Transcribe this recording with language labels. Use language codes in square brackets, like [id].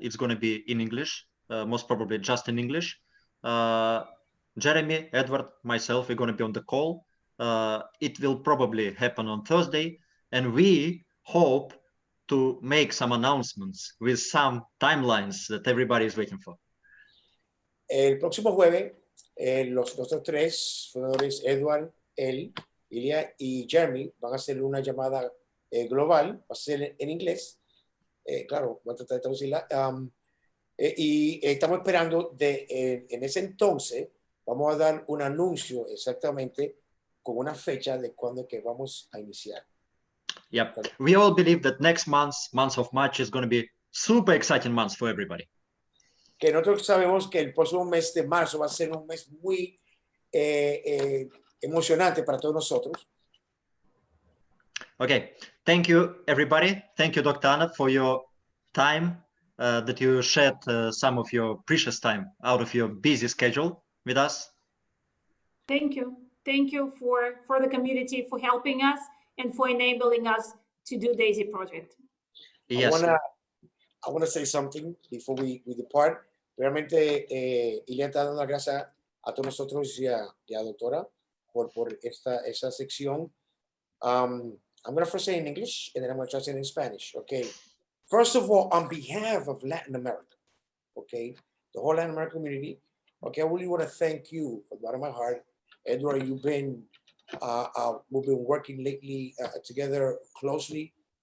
[en] It's going to be in English, most probably just in English. Jeremy, Edward, myself, we're going to be on the call. It will probably happen on Thursday, and we hope to make some announcements with some timelines that everybody is waiting for. [es] El próximo jueves, los otros tres fundadores, Edward, Ilya y Jeremy, van a hacer una llamada global, va a ser en inglés, claro, voy a tratar de traducirla, y estamos esperando en ese entonces vamos a dar un anuncio exactamente con una fecha de cuándo que vamos a iniciar. [en] Yep. We all believe that next month of March, is going to be super exciting month for everybody. [es] Que nosotros sabemos que el próximo mes de marzo va a ser un mes muy emocionante para todos nosotros. [en] Okay. Thank you, everybody. Thank you, Dr. Anna, for your time, that you shared some of your precious time out of your busy schedule with us. Thank you. Thank you for the community for helping us and for enabling us to do Daisy project. Yes. I wanna say something before we depart. [es] Realmente, Ilia está dando las gracias a todos nosotros y a doctora por esa sección. [en] I'm going to first say in English, and then I'm going to translate in Spanish, okay? First of all, on behalf of Latin America, okay, the whole Latin American community, okay, I really want to thank you from the bottom of my heart. Edward, we've been working lately together closely.